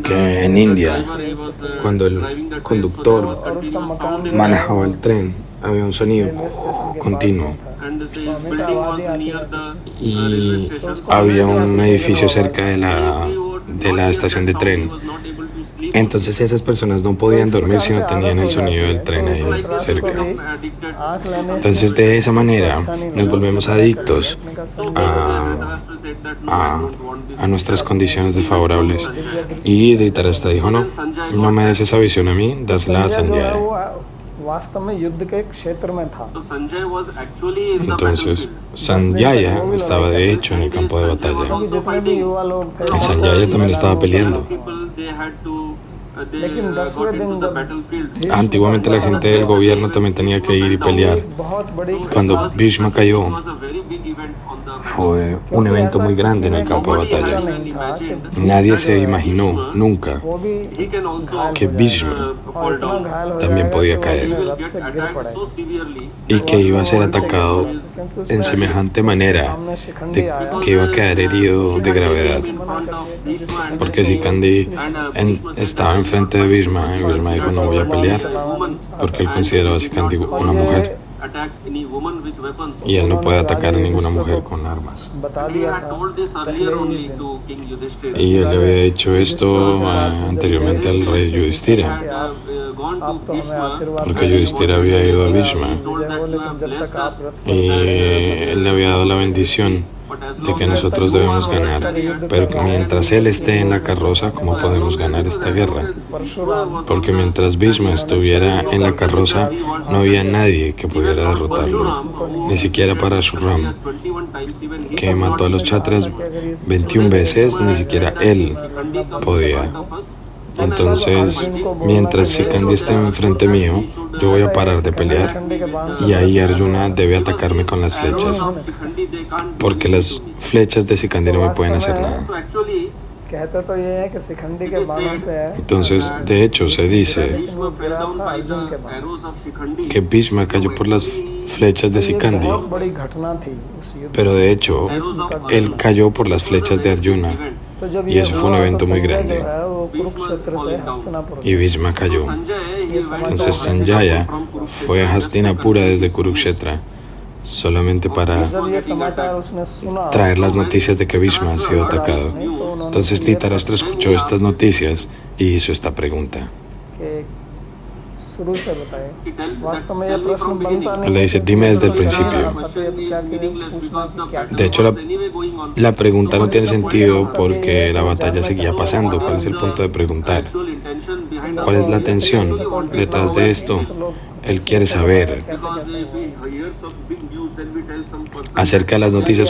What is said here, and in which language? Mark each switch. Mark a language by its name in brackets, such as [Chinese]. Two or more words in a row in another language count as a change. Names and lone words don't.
[Spanish] que en India, cuando el conductor [Hindi] और उसका मकान भी [Spanish] manejaba el tren, había un sonido continuo [Hindi] तो हमेशा आवाज ही आती रहती [Spanish] y había un edificio cerca de la estación de tren. Entonces esas personas no podían dormir si no tenían el sonido del tren ahí cerca. [Hindi] आँख लेने [Spanish] Entonces de esa manera nos volvemos adictos a nuestras condiciones desfavorables. Y Dhritarashtra dijo, no me des esa visión a mí, dásela a Sanjaya. [Hindi] वो वास्तव में युद्ध के क्षेत्र में था [Spanish] Entonces Sanjaya estaba de hecho en el campo de batalla. [Hindi] क्योंकि जितने भी युवा लोग थे [Spanish] Y Sanjaya también estaba peleando. [Hindi] लेकिन 10वें दिन जब [Spanish] Antiguamente la gente del gobierno también tenía que ir y pelear. [Hindi] बहुत बड़ी [Spanish] Cuando Bhishma cayó, fue un evento muy grande en el campo de batalla. [Hindi] नहीं था कि [Spanish] Nadie se imaginó nunca [Hindi] वो भी घायल [Spanish] que [Hindi] हो जाएगा [Spanish] Bhishma [Hindi] और इतना घायल हो [Spanish] también [Hindi] जाएगा [Spanish] podía [Hindi] कि वो [Spanish] caer [Hindi] अपने रथ से गिर पड़े [Spanish] y que iba a ser atacado en semejante manera [Hindi] सामने शिखंडी आया [Spanish] que iba a quedar herido de gravedad. [Hindi] मना कर दिया [Spanish] Porque si Kandi estaba enfrente de Bhishma y Bhishma dijo no voy a pelear porque él consideraba a Sikandi una mujer y él no puede atacar a ninguna mujer con armas. [Hindi] बता दिया था पहले ही दिन [Spanish] Y él le había dicho esto anteriormente al rey Yudhishthira, [Hindi] आप तो हमें आशीर्वाद [Spanish] porque Yudhishthira había ido a Bhishma [Hindi] दीजिए हो, लेकिन जब तक आप रथ [Spanish] y él le había dado la bendición de que nosotros debemos ganar, pero que mientras él esté en la carroza, ¿cómo podemos ganar esta guerra? [Hindi] परशुराम [Spanish] Porque mientras Bhishma estuviera en la carroza, no había nadie que pudiera derrotarlo, ni siquiera Parashuram, que mató a los Kshatras 21 veces, ni siquiera él podía. Entonces, mientras Sikandi esté enfrente mío, yo voy a parar de pelear y ahí Arjuna debe atacarme con las flechas, porque las flechas de Sikandi no me pueden hacer nada. [Hindi] कहते तो ये है कि शिखंडी के बाणों से [Spanish] Entonces, de hecho, se dice [Hindi] वो गिरा था अर्जुन के बाण [Spanish] que Bhishma cayó por las flechas de Sikandi, [Hindi] बहुत बड़ी घटना थी उस युद्ध [Spanish] pero de hecho, él cayó por las flechas de Arjuna [Hindi] तो जब [Spanish] y [Hindi] ये [Spanish] eso fue un [Hindi] हुआ तो [Spanish] evento muy [Hindi] संजय grande जो है वो कुरुक्षेत्र से हस्तिनापुर [Spanish] y Bhishma cayó. Entonces Sanjaya fue a Hastinapura desde Kurukshetra solamente para [Hindi] जब ये समाचार उसने सुना [Spanish] traer las noticias de que Bhishma ha sido atacado. Entonces Dhritarashtra escuchó estas noticias y hizo esta pregunta. [Hindi] कि शुरू से बताए। वास्तव में यह प्रश्न बनता नहीं। [Spanish] Le dice, dime desde el principio. De hecho, la pregunta no tiene sentido porque la batalla seguía pasando. ¿Cuál es el punto de preguntar? ¿Cuál es la tensión detrás de esto? Él quiere saber acerca de las noticias.